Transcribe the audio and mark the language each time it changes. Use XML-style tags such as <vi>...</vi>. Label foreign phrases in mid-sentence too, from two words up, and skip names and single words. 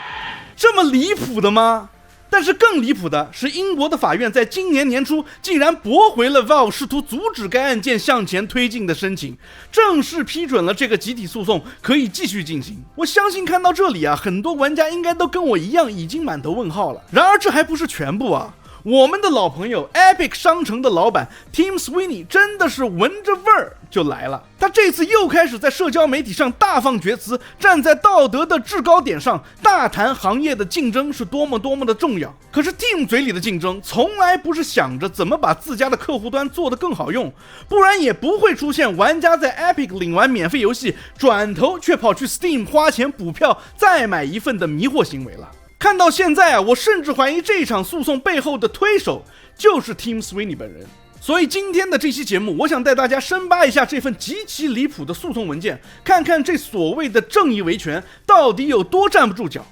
<zh>這麼離譜的嗎？但是更離譜的是，英國的法院在今年年初竟然駁回了 Valve 試圖阻止該案件向前推進的申請，正式批准了這個集體訴訟可以繼續進行。我相信看到這裡啊，很多玩家應該都跟我一樣已經滿頭問號了。然而這還不是全部啊。我們的老朋友 Epic 商城的老闆 Tim Sweeney 真的是聞着味兒就來了，他這次又開始在社交媒體上大放厥詞，站在道德的制高點上大談行業的競爭是多麼的重要。可是 Tim 嘴裡的競爭從來不是想着怎麼把自家的客戶端做得更好用，不然也不會出現玩家在 Epic 領完免費遊戲轉頭卻跑去 Steam 花錢補票再買一份的迷惑行為了。看到現在啊，我甚至懷疑這場訴訟背後的推手就是 Tim Sweeney 本人。所以今天的這期節目，我想帶大家深扒一下這份極其離譜的訴訟文件，看看這所謂的正義維權到底有多站不住腳。</zh>